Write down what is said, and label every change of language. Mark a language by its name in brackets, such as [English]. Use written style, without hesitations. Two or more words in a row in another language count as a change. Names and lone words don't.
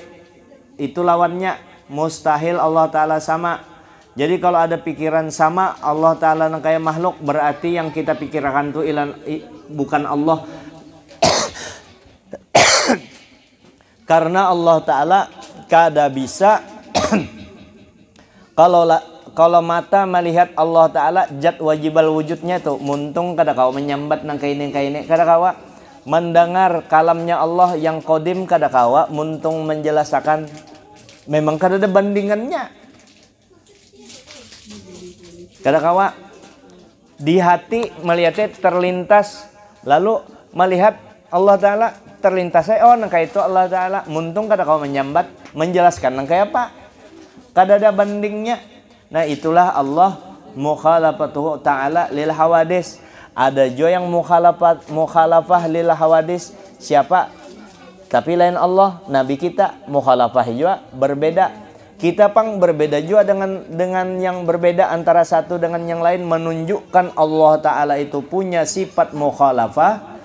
[Indonesian] Itu lawannya mustahil Allah Ta'ala sama. Jadi kalau ada pikiran sama Allah Ta'ala kayak makhluk, berarti yang kita pikirkan itu bukan Allah. [Banjar] Karena Allah Ta'ala kada bisa kalau mata melihat Allah Ta'ala jat wajibal wujudnya tuh muntung kada kau menyambat nang kaini kada kawa. Mendengar kalamnya Allah yang kodim kada kawa muntung menjelaskan. Memang kada ada bandingannya. Kada kawa. [Indonesian] Di hati melihatnya terlintas, lalu melihat Allah Ta'ala terlintas. [Banjar] Oh nangka itu Allah Ta'ala muntung kada kawa menyambat menjelaskan nangka apa. Kada ada bandingnya. Nah itulah Allah [Arabic] مخالفته تعالى للحوادث. [Indonesian] Ada juga yang [Arabic] مخالفة للحوادث. [Indonesian] Siapa? Tapi lain Allah. [Banjar] Nabi kita mukhalafah juga berbeda. Kita pang berbeda juga dengan yang berbeda antara satu dengan yang lain. [Indonesian] Menunjukkan Allah Ta'ala itu punya sifat mukhalafah.